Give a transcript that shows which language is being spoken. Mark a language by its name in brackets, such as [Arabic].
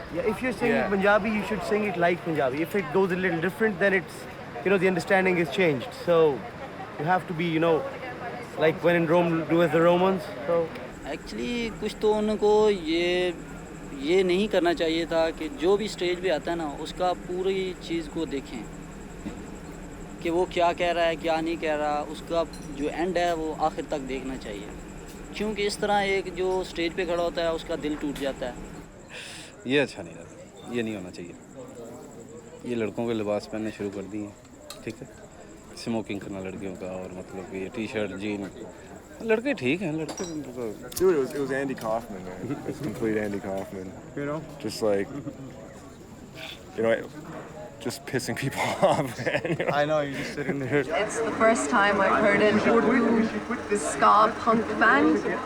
[English] If you're singing Punjabi, you should sing it like Punjabi. If it goes a little different, then it's, you know, the understanding is changed. So you have to be, you know, like when in Rome, do as the Romans. So [Hindi] actually, कुछ तो उनको ये नहीं करना चाहिए था कि जो भी स्टेज पे आता है ना, उसका पूरी चीज़ को देखें कि वो क्या कह रहा है, क्या नहीं कह रहा, उसका जो एंड है वो आखिर तक देखना चाहिए. क्योंकि इस तरह एक जो स्टेज पे खड़ा होता है, उसका दिल टूट जाता है. ये अच्छा नहीं लगा, ये नहीं होना चाहिए. ये लड़कों के लिबास पहनने शुरू कर दिए, ठीक है. स्मोकिंग करना लड़कियों का, और मतलब ये टी शर्ट जीन. लड़के ठीक हैं, लड़के. [English] Dude, it was Andy Kaufman, man. It's complete Andy Kaufman. You know? Just like, you know, just pissing people off, man. You know? I know, you're just sitting there. It's the first time I've heard an Urdu ska punk band.